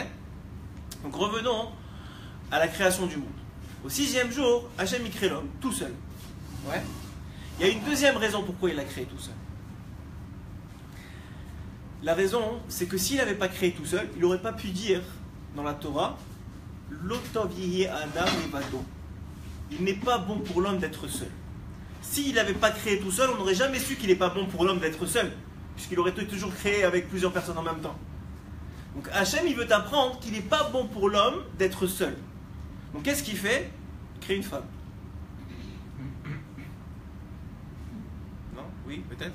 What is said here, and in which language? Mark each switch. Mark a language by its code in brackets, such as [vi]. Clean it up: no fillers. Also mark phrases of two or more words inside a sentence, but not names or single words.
[fr] Donc revenons à la création du monde. Au 6e jour, Hachem il crée l'homme tout seul. Ouais. Il y a une deuxième raison pourquoi il l'a créé tout seul. La raison, c'est que s'il n'avait pas créé tout seul, il n'aurait pas pu dire dans la Torah [he] לא טוב יהיה אדם לבדו. [fr] Il n'est pas bon pour l'homme d'être seul. S'il n'avait pas créé tout seul, on n'aurait jamais su qu'il n'est pas bon pour l'homme d'être seul, puisqu'il aurait toujours créé avec plusieurs personnes en même temps. Donc Hachem, il veut t'apprendre qu'il n'est pas bon pour l'homme d'être seul. Donc qu'est-ce qu'il fait? Il crée une femme. Non? Oui, peut-être?